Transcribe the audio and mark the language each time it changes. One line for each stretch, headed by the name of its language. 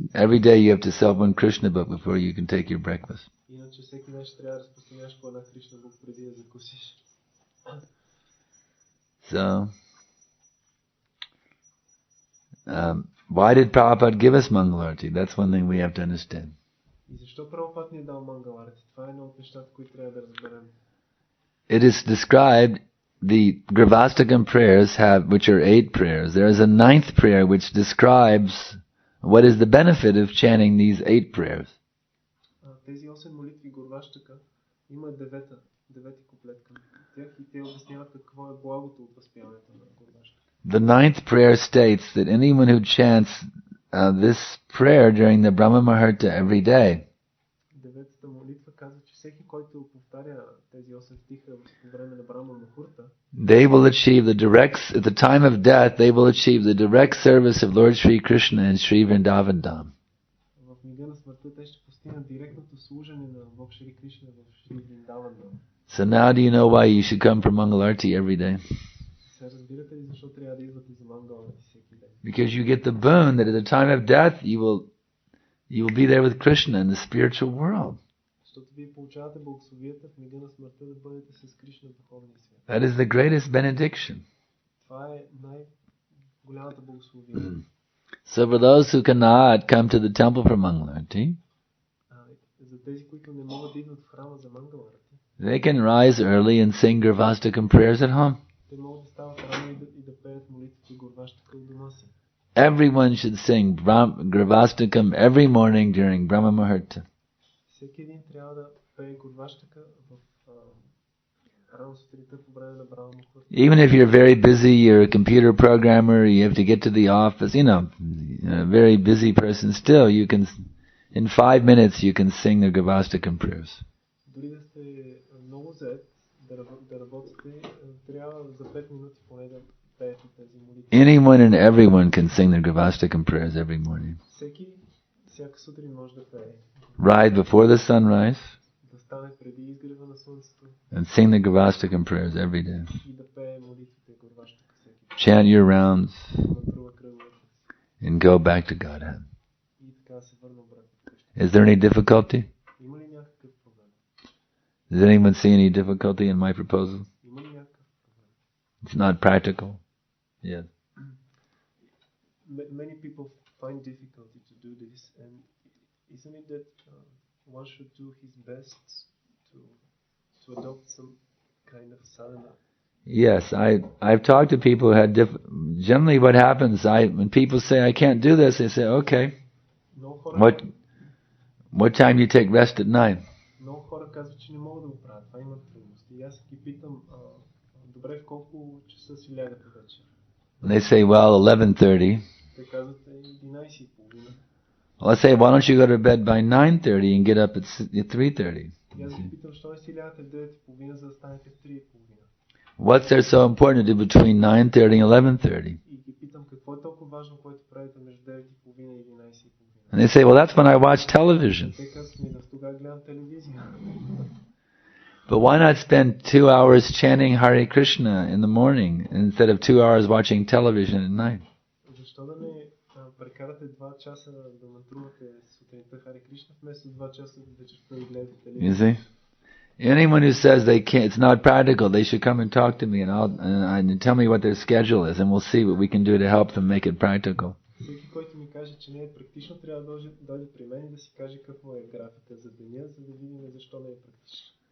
English: Every day you have to sell one Krishna book before you can take your breakfast.
Bulgarian: Иначе всеки ден ще трябва да разпространяваш по една Кришна Бук преди да закусиш.
English: So, why did Prabhupada give us Mangalarti? That's one thing we have to understand.
Bulgarian: И защо Прабхупад ни е дал Мангал Арати? Това е едно от нещата, които трябва да разберем.
English: It is described, the Gravastakam prayers which are 8 prayers. There is a 9th prayer which describes what is the benefit of chanting these 8 prayers.
Bulgarian: Тези 8 молитви Гурваштака има девети куплет към тях и те обясняват какво е благото от възпяването на Гурваштака.
English: The 9th prayer states that anyone who chants this prayer during the Brahma Muhurta every day,
Bulgarian: Деветата молитва казва, че всеки, който повтаря тези 8 стиха по време на Брахма Мухурта,
English: they will achieve at the time of death, they will achieve the direct service of Lord Sri Krishna and Sri Vrindavan Dham.
Bulgarian: в мига на смъртта те ще постигнат директното служене на Бог Шри Кришна в Шри Вриндаван Dham.
English: So now do you know why you should come for Mangalarti every day?
Bulgarian: Сега разбирате ли защо трябва да идвате за Мангал Арати всеки ден?
English: Because you get the boon that at the time of death you will be there with Krishna in the spiritual world.
Bulgarian: Защото вие получавате благословията в мига на смъртта да бъдете с Кришна в духовния свят.
English: That is the greatest benediction.
Bulgarian: Това е най-голямата благословия.
English: So for those who cannot come to the temple for Mangalarti,
Bulgarian: За тези, които не могат да идват в храма за Мангал Арати,
English: they can rise early and sing Gravastakam prayers at home.
Bulgarian: те могат да стават рано и да пеят молитвите Гурваштака у дома си.
English: Everyone should sing Gravastakam every morning during Brahma Muhurta.
Bulgarian: Всеки един трябва да пее Гурваштака в рано сутринта по време на Брахма Мухурта.
English: Even if you're very busy, you're a computer programmer, you have to get to the office, a very busy person, still you can, in 5 minutes you can sing the Gravastakam prayers.
Bulgarian: Дори да сте много зает да работите, трябва за 5 минути поне да пеете тези молитви.
English: Anyone and everyone can sing the Gravastakam prayers every morning.
Bulgarian: Всяка сутрин може да пее.
English: Right before the sunrise,
Bulgarian: Да стане преди изгрева на слънцето
English: and sing the Gravastakam prayers every day.
Bulgarian: и да пее молитвите Гурваштака всеки ден.
English: Chant your rounds
Bulgarian: Натрува кръговете
English: and go back to Godhead.
Bulgarian: и така се върна обратно вкъщи.
English: Is there any difficulty?
Bulgarian: Има ли някакъв проблем?
English: Does anyone see any difficulty in my proposal?
Bulgarian: Има ли някакъв проблем?
English: It's not practical. Yes. Many people find difficulty to do this, and isn't it that one should do his best to adopt some kind of sadhana? Yes, I've talked to people who had generally what happens, when people say I can't do this, they say, okay,
Bulgarian: Много хора,
English: what time do you take rest at night?
Bulgarian: много хора казват, че не могат да го правят. Това имат трудности. И аз ги питам, добре, в колко часа си лягате вечер?
English: And they say, well, 11:30.
Bulgarian: Те казват 11:30.
English: Well, I say, why don't you go to bed by 9:30 and get up at 3:30?
Bulgarian: И аз ги питам, що не си лягате в 9:30, за да станете в 3:30?
English: What's there so important to do between 9:30 and 11:30?
Bulgarian: И ги питам, какво е толкова важно, което правите между 9:30 и 11:30?
English: And they say, well, that's when I watch television.
Bulgarian: Те казват ми, да тук тогава гледам телевизия.
English: But why not spend 2 hours chanting Hare Krishna in the morning instead of 2 hours watching television at night?
Bulgarian: Защо да не прекарате 2 часа да мантрувате сутринта Харе Кришна, вместо 2 часа вечерта да гледате
English: You
Bulgarian: телевизия?
English: see? Anyone who says they can't, it's not practical, they should come and talk to me and tell me what their schedule is, and we'll see what we can do to help them make it practical.
Bulgarian: Всеки, който ми каже, че не е практично, трябва да дойде при мен и да си каже какво е графика за деня, за да видим защо не е практично.